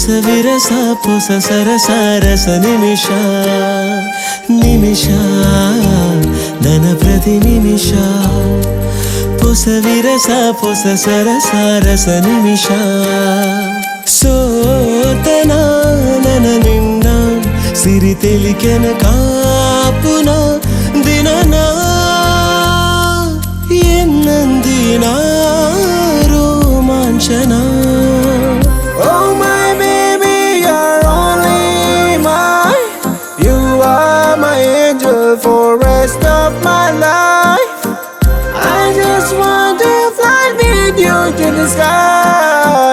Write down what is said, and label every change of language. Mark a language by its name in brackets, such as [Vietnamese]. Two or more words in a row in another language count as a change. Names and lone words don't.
[Kannada] ವಿರಸ ಹೊಸ ಸರಸ ರಸ ನಿಮಿಷ ನಿಮಿಷ ನನ್ನ ಪ್ರತಿ ನಿಮಿಷ ಹೊಸ ವಿರಸ ಹೊಸ ಸರಸ ರಸ ನಿಮಿಷ [Tulu] ಸೋತನ ನನ್ನ ನಿನ್ನ ಸಿರಿ ತೆಲಿಕೆನ ಕಾಪುನ ದಿನನ ಎನ್ನಂದಿನ ರೋಮಾಂಚನ. [English] Oh my baby, you're only mine. You are my angel for rest of my life. I just want to fly with you to the sky.